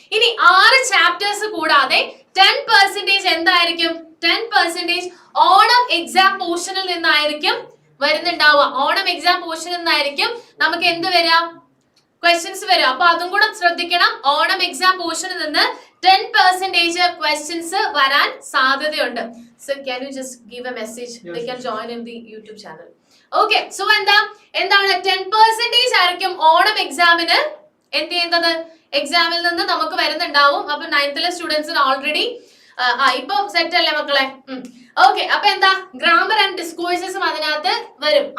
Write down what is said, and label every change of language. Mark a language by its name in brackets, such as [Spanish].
[Malayalam] ഇനി 6 ചാപ്റ്റേഴ്സ് കൂടാതെ 10% എന്തായിരിക്കും, 10% ഓണം എക്സാം പോർഷനിൽ നിന്നായിരിക്കും വരുന്നുണ്ടാവുക. ഓണം എക്സാം പോർഷനിൽ നിന്നായിരിക്കും നമുക്ക് എന്ത് വരാം, ക്വസ്റ്റ്യൻസ് വരും. അപ്പൊ അതും കൂടെ ശ്രദ്ധിക്കണം. ഓണം എക്സാം പോർഷനിൽ നിന്ന് 10% ക്വസ്റ്റ്യൻസ് വരാൻ സാധ്യതയുണ്ട്. [English] So can you just give a message? Yes, they can join in the YouTube channel. Okay, so [Malayalam] എന്താണ് 10% ആയിരിക്കും ഓണം എക്സാമിന് എന്ത് ചെയ്യുന്നത്, എക്സാമിൽ നിന്ന് നമുക്ക് വരുന്നുണ്ടാവും. അപ്പൊ 9th സ്റ്റുഡൻസിന് ഓൾറെഡി ഇപ്പൊ സെറ്റ് അല്ലേ മക്കളെ? ഓക്കെ, അപ്പൊ എന്താ, ഗ്രാമർ ആൻഡ് ഡിസ്കോഴ്സസും അതിനകത്ത് വരും.